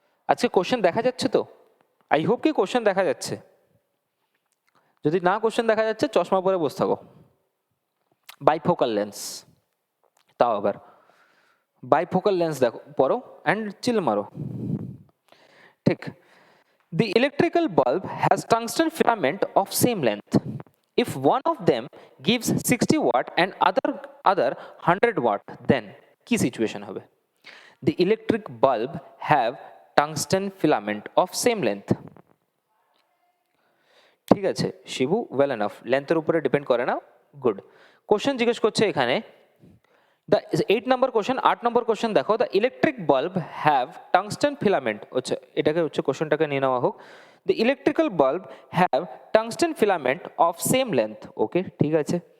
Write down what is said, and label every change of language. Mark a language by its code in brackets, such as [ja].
[bn] আজকে কোশ্চেন দেখা যাচ্ছে তো? [en] I hope [bn] কি কোশ্চেন দেখা যাচ্ছে। যদি না কোশ্চেন দেখা যাচ্ছে চশমা পরে বসে থাকো। বাইফোকাল লেন্স, তাও আবার বাইফোকাল লেন্স দেখো পরো অ্যান্ড চিল মারো। [en] ঠিক, the electrical bulb has tungsten filament of same length. If one of them gives 60 watt and other 100 watt, then [bn] কি সিচুয়েশন হবে? [en] The electric bulb have tungsten filament of same length. [bn] ঠিক আছে Shibu, [en] well enough, [bn] লেন্থের উপরে depend করে না, good. Question জিজ্ঞেস করছে এখানে the 8 number question, 8 number question দেখো, [en] the electric bulb have tungsten filament, [bn] হচ্ছে এটাকে হচ্ছে কোশ্চেনটাকে নিয়ে নেওয়া হোক। [en] the electrical bulb have tungsten filament of same length, [bn] ওকে ঠিক আছে।